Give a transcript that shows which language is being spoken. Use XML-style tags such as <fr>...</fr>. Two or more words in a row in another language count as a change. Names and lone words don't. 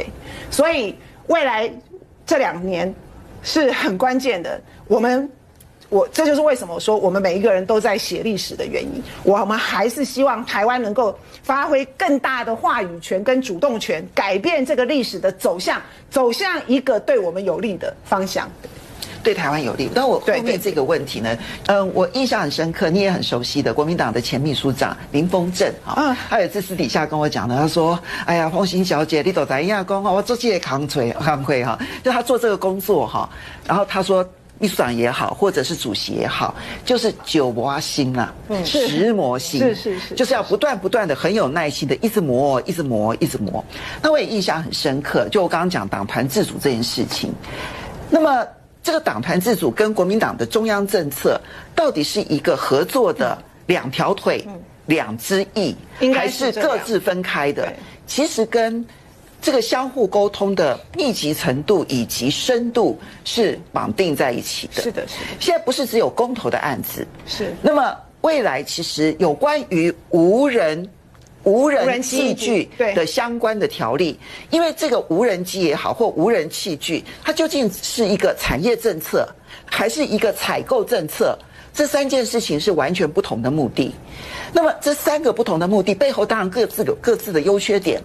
<zh>所以未來這2年是很關鍵的，這就是為什麼我說我們每一個人都在寫歷史的原因。我們還是希望台灣能夠發揮更大的話語權跟主動權，改變這個歷史的走向，走向一個對我們有利的方向。對台灣有利。但我後面這個問題呢，我印象很深刻，你也很熟悉的國民黨的前秘書長林峰正啊，他有一次私底下跟我講的，他說：“哎呀，鳳馨小姐，你都在亞公我做這些扛會哈，就他做這個工作哈，然後他說。” 秘書長也好，或者是主席也好，就是久磨心啦，時磨心，是，就是要不斷的很有耐心的一直磨。那我也印象很深刻，就我剛剛講黨團自主這件事情。那麼這個黨團自主跟國民黨的中央政策，到底是一個合作的2條腿、2隻翼，還是各自分開的？其實跟這個相互溝通的密集程度以及深度是綁定在一起的。是的。現在不是只有公投的案子，是。那麼未來其實有關於無人器具的相關的條例，因為這個無人機也好或無人器具，它究竟是一個產業政策還是一個採購政策？這3件事情是完全不同的目的。那麼這3個不同的目的背後，當然各自有各自的優缺點。</zh>